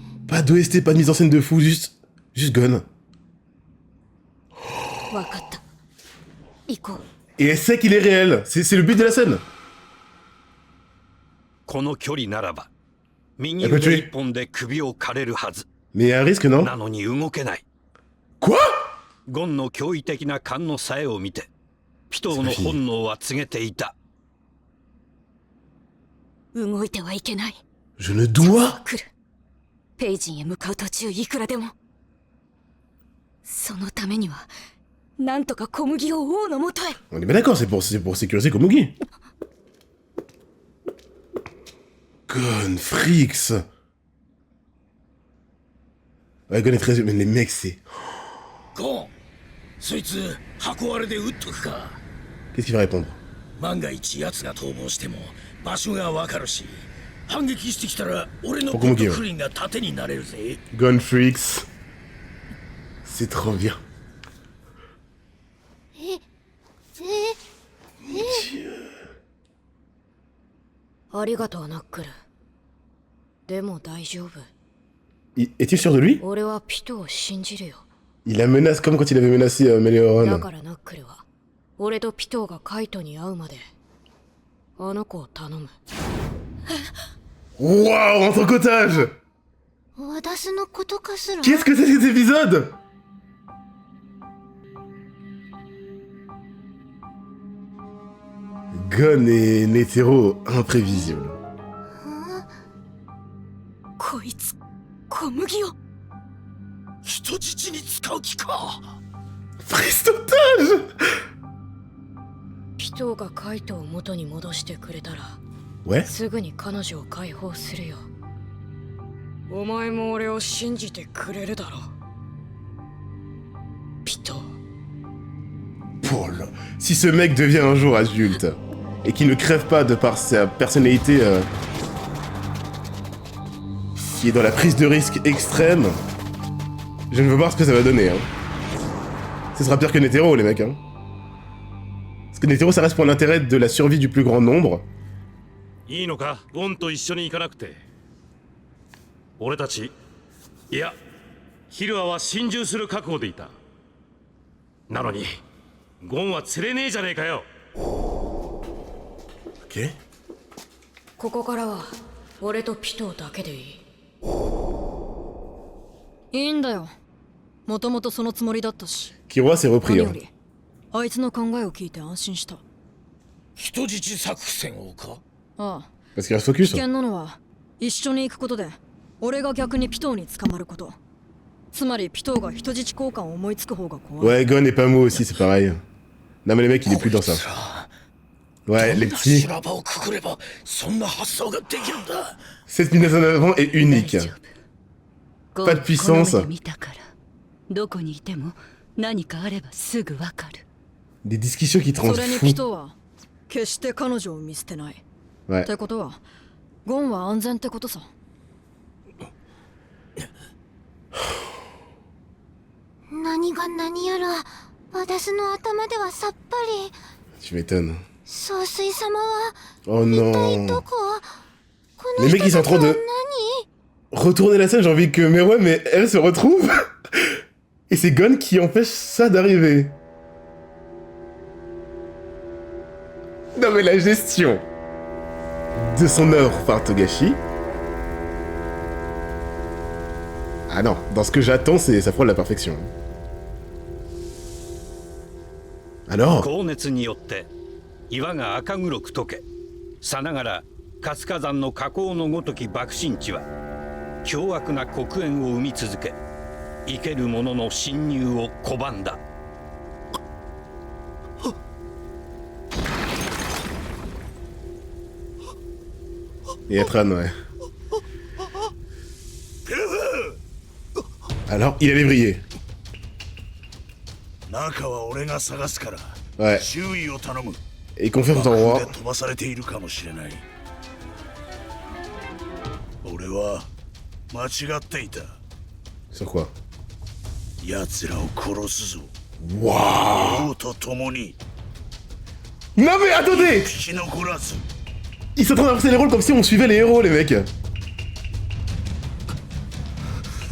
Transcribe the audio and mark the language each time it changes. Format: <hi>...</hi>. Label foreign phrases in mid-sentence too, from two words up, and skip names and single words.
<fr>Pas d'OST, pas de mise en scène de fou, juste Gon.</fr> <ja>わかった。行こう。</ja> <fr>Et elle sait qu'il est réel. C'est le but de la scène.</fr> <ja>この距離ならば右</ja> <fr>Elle peut</fr> <ja>腕</ja> <fr>tuer.</fr> <ja>一本で首を刈れるはず。</ja> <fr>Mais il y a un risque, non?</fr> <ja>なのに動けない。</ja> <fr>Quoi?</fr> <ja>ゴンの驚異的な勘の冴えを見てピトーの本能は告げていた。動いてはいけない。</ja> <fr>Je ne dois.</fr> <ja>来る。ペイジンへ向かう途中いくらでも。そのためにはなんとか小麦を王のもとへ。</ja> <fr>On est bien d'accord, c'est pour sécuriser Komugi. Gon, Frix. Ouais, Gon est très... Mais les mecs, c'est...</fr> <ja>ゴン、そいつ箱割れで撃っとくか。</ja> <fr>Qu'est-ce qu'il va répondre?</fr> <ja>万が一奴が逃亡しても場所がわかるし、反撃してきたら俺のゴッドクリーンが盾になれるぜ。</ja> <fr>Gon, Frix. C'est trop bien.</fr> <ja>ありがとうナックル。でも大丈夫。</ja> <fr>Est-il sûr de lui?</fr> <ja>俺はピトを信じるよ。</ja> <fr>Il la menace comme quand il avait menacé</fr> <ja>だ</ja> <fr>Melioron.</fr> <ja>からナックルは俺とピトがカイトに会うまであの子を頼む。</ja> <fr>Waouh, en tant qu'otage!</fr> <ja>私のことかすら。</ja> <fr>Qu'est-ce que c'est cet épisode? Gon et Netero imprévisibles.</fr> <ja>こいつ小麦を。人質に使う気か。</ja> <fr>Prise d'otage!</fr> <ja>ピトがカイトを元に戻してくれたら</ja> <fr>Ouais?</fr> <ja>すぐに彼女を解放するよ。お前も俺を信じてくれるだろう。ピト。</ja> <fr>Paul. Si ce mec devient un jour adulte et qu'il ne crève pas de par sa personnalité qui est dans la prise de risque extrême, je ne veux voir ce que ça va donner. Hein. Ce sera pire que Netero, les mecs. Hein. Parce que Netero, ça reste pour l'intérêt de la survie du plus grand nombre.</fr> <ja>いいのか、ゴンと一緒に行かなくて。俺たち、いや、ヒルアは心中する覚悟でいた。なのに、ゴンは釣れねえじゃねえかよ。</ja> <fr>Ok.</fr> <ja>ここからは俺とピトだけでいい。いいんだよ。もともとそのつもりだったし。</ja> <fr>Killua s'est</fr> <ja>何</ja> <fr>repris.</fr> <ja>よ</ja> <fr>Hein.</fr> <ja>りあいつの考えを聞いて安心した。人質作戦をか。ああ、</ja> <fr>Parce qu'il reste</fr> <ja>危</ja> <fr>focus.</fr> <ja>険なのは一緒に行くことで俺が逆にピトーに捕まること。つまりピトーが人質交換を思いつく方が怖い。</ja> <fr>Ouais, Gon et Pamo aussi, c'est pareil. Non mais les mecs, il est plus dans ça. Ouais, les petits.</fr> <ja>修羅場をくぐればそんな発想ができるんだ。</ja> <fr>Cette mise en avant est unique.</fr> <ja>ゴン</ja> <fr>Pas de puissance.</fr> <ja>この目で見たからどこにいても何かあればすぐわかる。</ja> <fr>Des discussions qui te</fr> <ja>そ</ja> <fr>rendent</fr> <ja>れにピ</ja> <fr>fou.</fr> <ja>トーは決して彼女を見捨てない。</ja> <fr>Ouais.</fr> <ja>ってことはゴンは安全ってことさ。何が何やら私の頭ではさっぱり。</ja> <fr>Tu m'étonnes.</fr> <ja>総帥様は</ja> <fr>Oh</fr> <ja>一体</ja> <fr>non.</fr> <ja>どこ？この</ja> <fr>Les</fr> <ja>人</ja> <fr>mecs, ils sont</fr> <ja>た</ja> <fr>en</fr> <ja>ち</ja> <fr>train</fr> <ja>は</ja> <fr>de</fr> <ja>何？</ja> <fr>retourner la scène. J'ai envie que Meruem mais elle se retrouve. Et c'est Gon qui empêche ça d'arriver. Non mais la gestion de son œuvre par Togashi. Ah non, dans ce que j'attends, ça frôle la perfection. Alors?</fr> <ja>高熱によって岩が赤黒く溶け、さながら活火山の火口のごとき爆心地は凶悪な黒煙を生み続け、生ける者の侵入を拒んだ。</ja> <fr>Et Atran, ouais. Alors, il allait briller.</fr> <ja>中は俺が探すから。</ja> <fr>Ouais.</fr> <ja>注意を頼む。</ja> <fr>Et il confirme son roi.</fr> <ja>飛ばされているかもしれない。俺は間違っていた。</ja> <fr>Sur quoi?</fr> <ja>奴らを殺すぞ。</ja> <fr>Waouh!</fr> <ja>王と共に</ja> <fr>Non mais attendez!</fr> <ja>生き残らず。</ja> <fr>Ils sont en train d'inverser les rôles comme si on suivait les héros, les mecs.</fr>